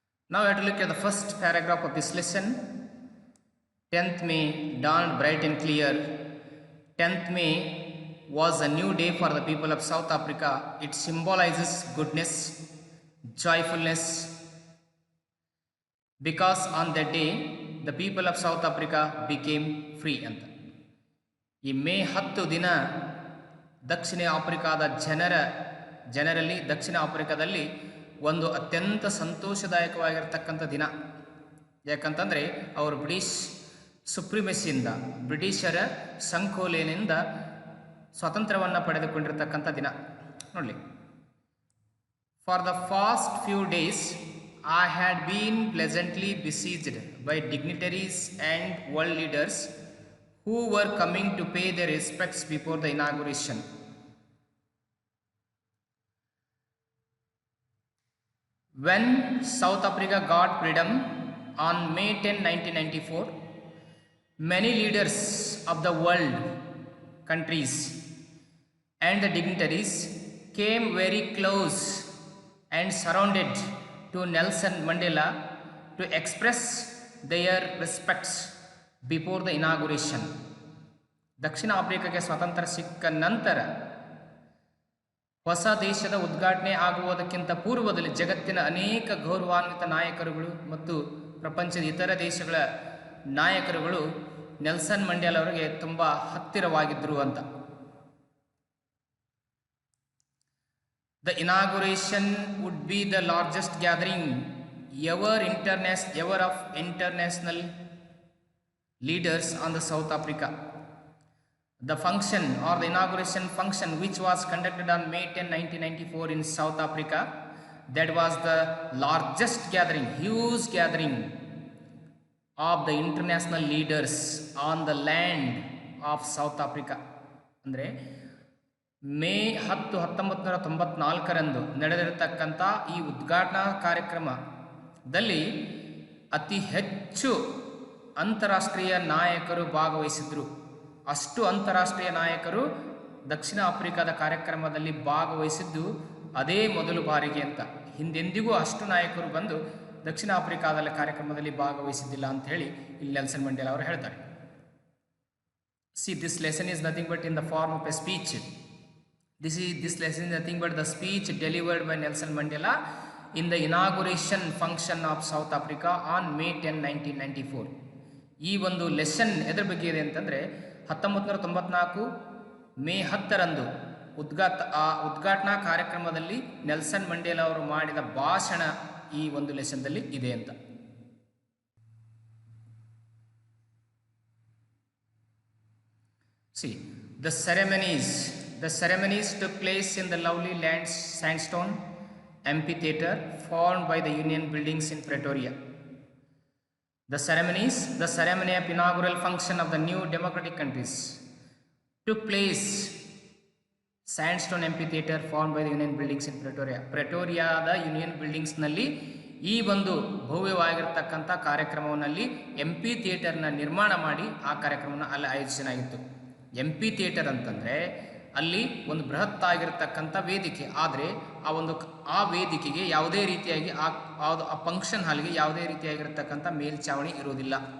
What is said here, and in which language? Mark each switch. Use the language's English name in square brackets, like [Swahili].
[English] Now we have to look at the first paragraph of this lesson. 10th May dawned bright and clear. 10th May was a new day for the people of South Africa. It symbolizes goodness, joyfulness, because on that day the people of South Africa became free ಅಂತ. [Kannada] ಈ ಮೇ 10 ದಿನ ದಕ್ಷಿಣ ಆಫ್ರಿಕಾದ ಜನರಲ್ಲಿ ದಕ್ಷಿಣ ಆಫ್ರಿಕಾದಲ್ಲಿ ಒಂದು ಅತ್ಯಂತ ಸಂತೋಷದಾಯಕವಾಗಿರತಕ್ಕಂಥ ದಿನ. ಯಾಕಂತಂದರೆ ಅವರು ಬ್ರಿಟಿಷ್ ಸುಪ್ರಿಮೆಸಿಯಿಂದ, ಬ್ರಿಟಿಷರ ಸಂಕೋಲೆಯಿಂದ ಸ್ವಾತಂತ್ರ್ಯವನ್ನು ಪಡೆದುಕೊಂಡಿರತಕ್ಕಂಥ ದಿನ. [English] ನೋಡಿ, for the past few days I had been pleasantly besieged by dignitaries and world leaders who were coming to pay their respects before the inauguration. When South Africa got freedom on May 10, 1994, many leaders of the world countries and the dignitaries came very close and surrounded to Nelson Mandela to express their respects before the inauguration. [Kannada] ದಕ್ಷಿಣ ಆಫ್ರಿಕಾಗೆ ಸ್ವಾತಂತ್ರ್ಯ ಸಿಕ್ಕ ನಂತರ ಹೊಸ ದೇಶದ ಉದ್ಘಾಟನೆ ಆಗುವುದಕ್ಕಿಂತ ಪೂರ್ವದಲ್ಲಿ ಜಗತ್ತಿನ ಅನೇಕ ಗೌರವಾನ್ವಿತ ನಾಯಕರುಗಳು ಮತ್ತು ಪ್ರಪಂಚದ ಇತರ ದೇಶಗಳ ನಾಯಕರುಗಳು ನೆಲ್ಸನ್ ಮಂಡೇಲಾ ಅವರಿಗೆ ತುಂಬ ಹತ್ತಿರವಾಗಿದ್ದರು ಅಂತ. [English] The inauguration would be the largest gathering ever of international leaders on the South Africa. The function or the inauguration function, which was conducted on May 10, 1994 in South Africa, that was the largest gathering, huge gathering of the international leaders on the land of South Africa. [Kannada] ಅಂದರೆ ಮೇ 10, 1994 ನಡೆದಿರತಕ್ಕಂಥ ಈ ಉದ್ಘಾಟನಾ ಕಾರ್ಯಕ್ರಮದಲ್ಲಿ ಅತಿ ಹೆಚ್ಚು ಅಂತಾರಾಷ್ಟ್ರೀಯ ನಾಯಕರು ಭಾಗವಹಿಸಿದರು. ಅಷ್ಟು ಅಂತಾರಾಷ್ಟ್ರೀಯ ನಾಯಕರು ದಕ್ಷಿಣ ಆಫ್ರಿಕಾದ ಕಾರ್ಯಕ್ರಮದಲ್ಲಿ ಭಾಗವಹಿಸಿದ್ದು ಅದೇ ಮೊದಲು ಬಾರಿಗೆ ಅಂತ. ಹಿಂದೆಂದಿಗೂ ಅಷ್ಟು ನಾಯಕರು ಬಂದು ದಕ್ಷಿಣ ಆಫ್ರಿಕಾದಲ್ಲಿ ಕಾರ್ಯಕ್ರಮದಲ್ಲಿ ಭಾಗವಹಿಸಿದ್ದಿಲ್ಲ ಅಂತ ಹೇಳಿ ಇಲ್ಲಿ ನೆಲ್ಸನ್ ಮಂಡೇಲಾ ಅವರು ಹೇಳ್ತಾರೆ. [English] See, this lesson is nothing but in the form of a speech. This lesson is nothing but the speech delivered by Nelson Mandela in the inauguration function of South Africa on May 10, 1994. [Kannada] ಈ ಒಂದು lesson ಎದ್ರ ಬಗ್ಗೆ ಇದೆ ಅಂತಂದರೆ 1994 ಮೇ 10ರಂದು ಉದ್ಘಾಟನಾ ಕಾರ್ಯಕ್ರಮದಲ್ಲಿ Nelson Mandela ಅವರು ಮಾಡಿದ ಭಾಷಣ ಈ ಒಂದು ಲೆಸನ್ದಲ್ಲಿ ಇದೆ ಅಂತ. [English] See, The ceremonies took place in the lovely sandstone amphitheater formed by the Union buildings in Pretoria. The ceremony of inaugural function of the new democratic countries took place sandstone amphitheater formed by the Union buildings in Pretoria. [Kannada] ಪ್ರೆಟೋರಿಯಾದ union ಬಿಲ್ಡಿಂಗ್ಸ್ನಲ್ಲಿ ಈ ಒಂದು ಭವ್ಯವಾಗಿರ್ತಕ್ಕಂಥ ಕಾರ್ಯಕ್ರಮವನ್ನಲ್ಲಿ MP ಥಿಯೇಟರ್ನ ನಿರ್ಮಾಣ ಮಾಡಿ ಆ ಕಾರ್ಯಕ್ರಮವನ್ನು ಅಲ್ಲಿ ಆಯೋಜಿಸಲಾಗಿತ್ತು. MP theatre ಅಂತಂದರೆ ಅಲ್ಲಿ ಒಂದು ಬೃಹತ್ ಆಗಿರತಕ್ಕಂಥ ವೇದಿಕೆ, ಆದರೆ ಆ ವೇದಿಕೆಗೆ ಯಾವುದೇ ರೀತಿಯಾಗಿ ಆ ಫಂಕ್ಷನ್ ಹಾಲ್ಗೆ ಯಾವುದೇ ರೀತಿಯಾಗಿರ್ತಕ್ಕಂಥ ಮೇಲ್ಛಾವಣಿ ಇರುವುದಿಲ್ಲ.